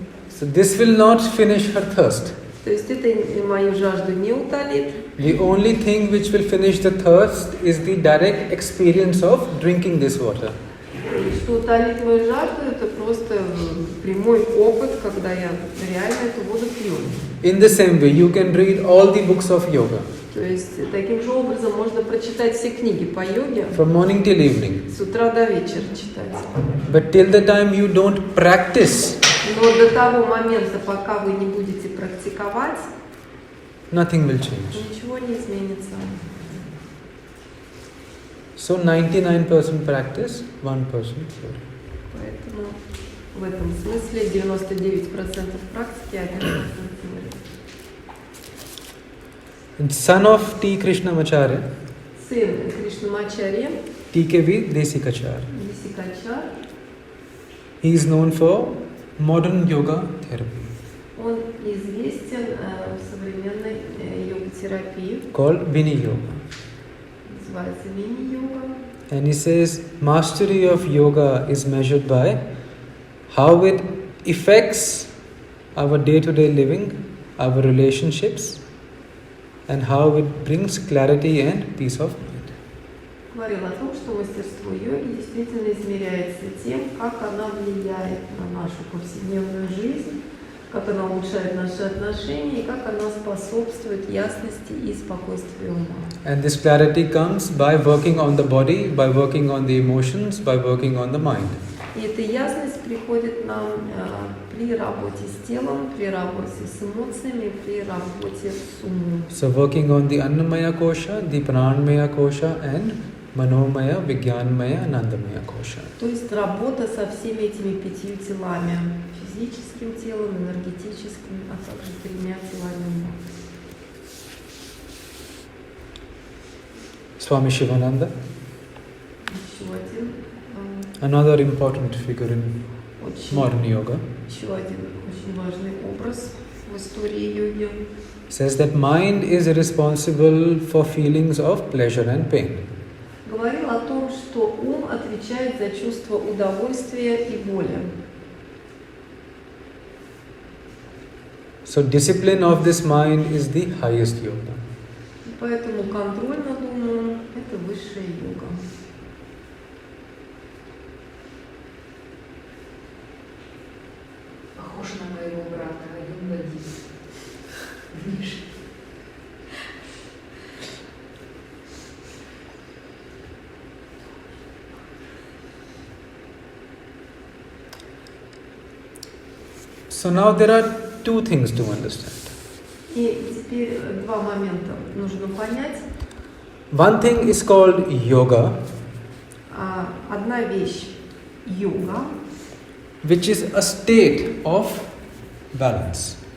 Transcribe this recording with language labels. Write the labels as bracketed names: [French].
[English] So this will not finish her thirst. [Russian] То есть это мою жажду не утолит. [English] The only thing which will finish the thirst is the direct experience of drinking this water. [Russian] Что утолит мою жажду, это просто прямой опыт, когда я реально эту воду пью. [English] In the same way, you can read all the books of yoga, [Russian] То есть таким же образом можно прочитать все книги по йоге [English] from morning till evening. [Russian] с утра до вечера читать. [English] But till the time you don't practice, [Russian] Но до того момента, пока вы не будете практиковать, [English] nothing will change. [Russian] ничего не изменится. [English] So 99% practice, 1% theory. [Russian] Поэтому в этом смысле 99% практики, 1% теории. [English] And son of T. Krishnamacharya, [Russian] сын Кришнамачарьи, [English] TKV Desikachar. [Russian] Desikachar, [English] He is known for modern yoga therapy [Russian] он известен в современной йога-терапии, [English] called Vini Yoga. [Russian] называется Вини-йога. [English] And he says mastery of yoga is measured by how it affects our day-to-day living, our relationships, and how it brings clarity and peace of mind. [Russian] Говорил о том, что мастерство йоги действительно измеряется тем, как она влияет на нашу повседневную жизнь, как она улучшает наши отношения и как она способствует ясности и спокойствию ума. [English] And this clarity comes by working on the body, by working on the emotions, by working on the mind. [Russian] И эта ясность приходит нам при работе с телом, при работе с эмоциями, при работе с умом. [English] So working on the Annamaya Kosha, the Pranmaya Kosha and Manomaya, Vijnanmaya, Anandamaya Kosha. [Russian] То есть работа со всеми этими 5 телами, физическим телом, энергетическим, а также 3 телами ума. [English] Swami Shivananda, [Russian] Еще один, [English] another important figure in modern yoga, [Russian] еще один очень важный образ в истории йоги. [English] says that mind is responsible for feelings of pleasure and pain. [Russian] Говорил о том, что ум отвечает за чувство удовольствия и боли. [English] So discipline of this mind is the highest yoga. [Russian] И поэтому контроль над умом – это высшая йога. Похож на моего брата, один. Миша. [English] So now there are two things to understand. [Russian] И теперь 2 момента нужно понять. [English] One thing is called yoga, [Russian] Одна вещь – йога, [English] which is a state of balance.